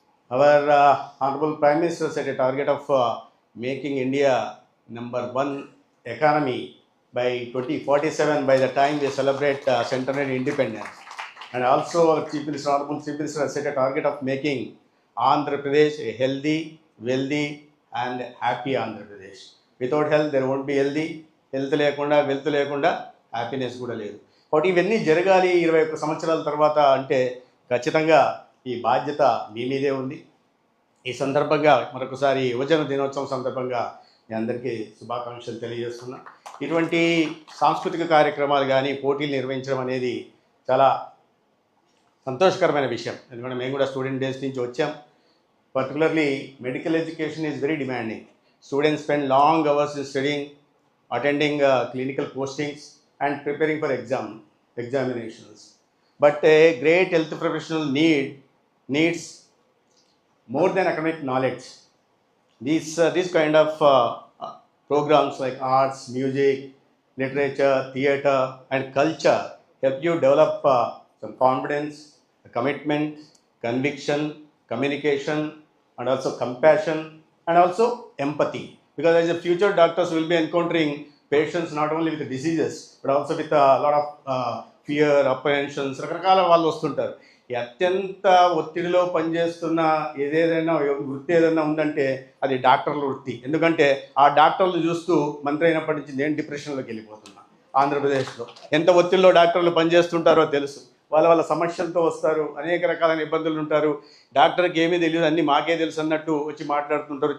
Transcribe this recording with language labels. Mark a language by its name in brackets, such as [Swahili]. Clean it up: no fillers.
[English] Our Honorable Prime Minister set a target of making India #1 economy by 2047, by the time we celebrate centenary independence. And also our Honorable Chief Minister has set a target of making Andhra Pradesh a healthy, wealthy and happy Andhra Pradesh. Without health there won't be healthy, [Telugu] health lekunda wealth lekunda happiness kuda ledu. కాబట్టి ఇవన్నీ జరగాలి 21 సంవత్సరాల తర్వాత అంటే ఖచ్చితంగా ఈ బాధ్యత మీ మీదే ఉంది. ఈ సందర్భంగా మరొకసారి యువజన దినోత్సవం సందర్భంగా మీ అందరికీ శుభాకాంక్షలు తెలియజేస్తున్నా. ఇటువంటి సాంస్కృతిక కార్యక్రమాలు కానీ పోటీలు నిర్వహించడం అనేది చాలా సంతోషకరమైన విషయం. ఎందుకంటే మేము కూడా స్టూడెంట్ డేస్ నుంచి వచ్చాం. [English] Particularly medical education is very demanding. Students spend long hours in studying, attending clinical postings and preparing for examinations. But a great health professional needs more than academic knowledge. These kind of programs like arts, music, literature, theatre and culture help you develop some confidence, commitment, conviction, communication and also compassion and also empathy. Because as a future doctors will be encountering patients not only with diseases but also with a lot of fear, apprehensions, [Telugu] రకరకాల వాళ్ళు వస్తుంటారు. ఈ అత్యంత ఒత్తిడిలో పనిచేస్తున్న ఏదైనా వృత్తి ఏదైనా ఉందంటే అది డాక్టర్ల వృత్తి. ఎందుకంటే ఆ డాక్టర్లు చూస్తూ మంత్రి అయినప్పటి నుంచి నేను డిప్రెషన్లోకి వెళ్ళిపోతున్నా. ఆంధ్రప్రదేశ్లో ఎంత ఒత్తిడిలో డాక్టర్లు పనిచేస్తుంటారో తెలుసు. వాళ్ళ సమస్యలతో వస్తారు, అనేక రకాలైన ఇబ్బందులు ఉంటారు. డాక్టర్కి ఏమీ తెలియదు, అన్నీ మాకే తెలుసు అన్నట్టు వచ్చి మాట్లాడుతుంటారు.